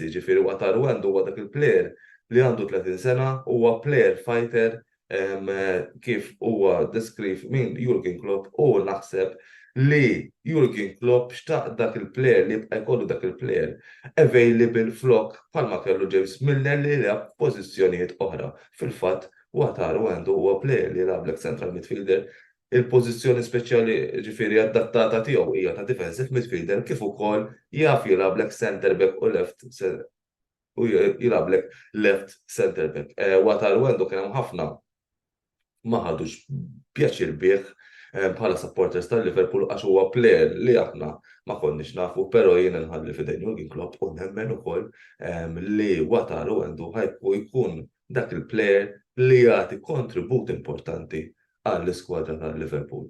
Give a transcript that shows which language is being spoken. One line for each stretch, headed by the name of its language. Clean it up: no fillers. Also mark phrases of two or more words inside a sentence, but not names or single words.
Maltese: Ġifieri Wataru Endo huwa dak il-plejer li għandu 30 sena huwa plejer fighter kif huwa deskriv minn Jurgen Klopp u naħseb li Jurgen Klopp xtaq dak il-plejer li jibqa' jkollu dak il-plejer available flok bħalma kellu James Milner li jilgħab pożizzjonijiet oħra. Fil-fatt Wataru Endo huwa plejer li jilgħablek
English: central midfielder,
Maltese: il-pożizzjoni speċjali ġifieri adattata tiegħu hija ta'
English: defensive midfielder
Maltese: kif ukoll jaf jilgħablek
English: center back
Maltese: u left u jilablek
English: left center back.
Maltese: Wataru għandu kien hemm ħafna ma ħadux pjaċir bih bħala supporters tal-Liverpool għax huwa plejer li aħna ma konniex nafu, però jien nħalli fidejn Jurgen Klopp u nemmen ukoll li Wataru għandu ħajku jkun dak il-plejer li jagħti kontribut importanti għall-iskwadra tal-Liverpool.